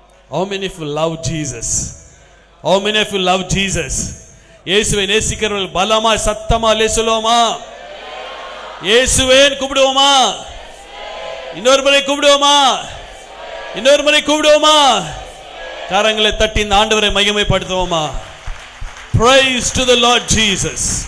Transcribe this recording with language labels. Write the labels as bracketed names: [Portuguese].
[English] How many of you love Jesus? How many of you love Jesus? [Tamil] இயேசுவை நேசிக்கிறவர்கள் பலமா சத்தமா சொல்லுவோமா? இயேசுவே கூப்பிடுவோமா? இன்னொரு முறை கூப்பிடுவோமா? இன்னொரு முறை கூப்பிடுவோமா? கரங்களை தட்டி இந்த ஆண்டவரை மகிமைப்படுத்துவோமா? [English] Praise to the Lord Jesus.